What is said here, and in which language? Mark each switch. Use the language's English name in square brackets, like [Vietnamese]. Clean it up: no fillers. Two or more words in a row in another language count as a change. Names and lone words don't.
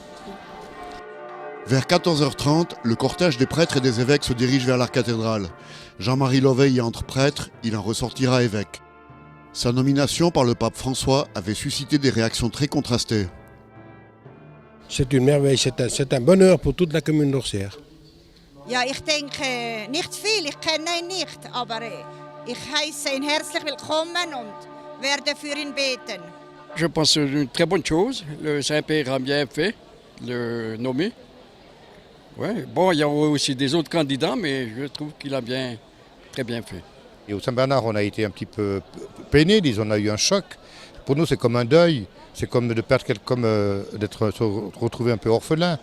[French] Vers 14h30, le cortège des prêtres et des évêques se dirige vers la cathédrale. Jean-Marie Levet y entre prêtre, il en ressortira évêque. Sa nomination par le pape François avait suscité des réactions très contrastées. C'est une merveille, c'est un bonheur pour toute la commune d'Orsières. [German] Ja, ich denke nicht viel, ich kenne ihn nicht, aber ich heiße ihn herzlich willkommen und werde für ihn beten. [French] Je pense que c'est une très bonne chose. Le Saint-Père a bien fait de le nommer. Ouais. Bon, il y a aussi des autres candidats, mais je trouve qu'il a très bien fait. Et au Saint-Bernard, on a été un petit peu peinés, disons, on a eu un choc. Pour nous, c'est comme un deuil. C'est comme de perdre d'être se retrouver un peu orphelin.